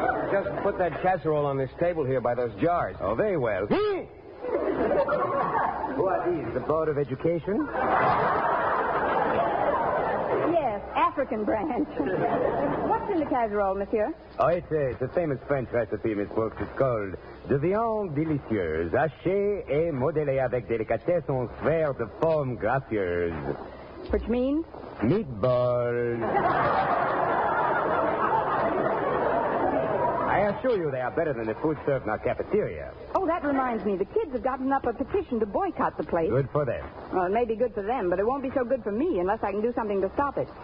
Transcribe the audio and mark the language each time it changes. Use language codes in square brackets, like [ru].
[en] Just put that casserole on this table here by those jars. Oh, very well. Who are these, the Board of Education? African branch. What's in the casserole, monsieur? Oh, it's a famous French recipe, Miss Brooks. It's called [fr] de viande délicieuse, hachée et modelée avec délicatesse en sphère de forme gracieuse. [en] Which means? Meatballs. I assure you they are better than the food served in our cafeteria. Oh, that reminds me. The kids have gotten up a petition to boycott the place. Good for them. Well, it may be good for them, but it won't be so good for me unless I can do something to stop it.